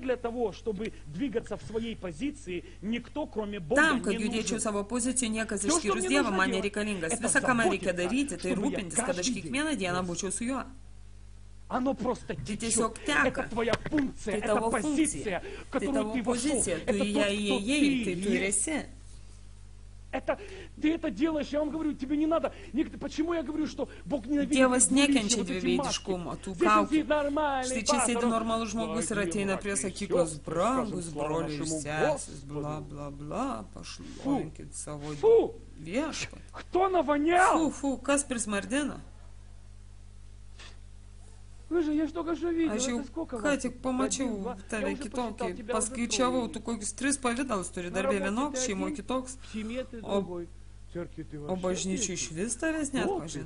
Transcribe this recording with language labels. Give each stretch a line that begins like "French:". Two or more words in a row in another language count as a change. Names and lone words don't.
Lithuanian: Tam, kad judėčiau savo poziciją, niekas išskyrus Dievą man nereikalingas. Visa, ką man reikia daryti, tai rūpintis, kad aš kiekvieną dieną būčiau su juo. Tai tiesiog teka. Tai tavo funkcija. Tai tavo pozicija. Tu į ją įėjai, tai tu ir esi.
Russian: Ты это делаешь, я вам говорю, тебе не надо. Почему я говорю, что Бог ненавидит?
Lithuanian: Dievas nekenčia dviveidiškumo, tų kaukių. Štai čia sėdi normalus žmogus ir ateina prie sakyklos, brangus broliai ir sesės, bla, bla, bla, pašlovinkit savo viešpatį.
Russian: Кто навонял? Фу,
Lithuanian: kas prismardina? Aš jau ką tik pamačiau tave kitokį, paskaičiavau, tu kokius 3 pavydalus turi, darbė vienoks, šeimoje kitoks, o bažnyčių iš vis tavęs net pažin.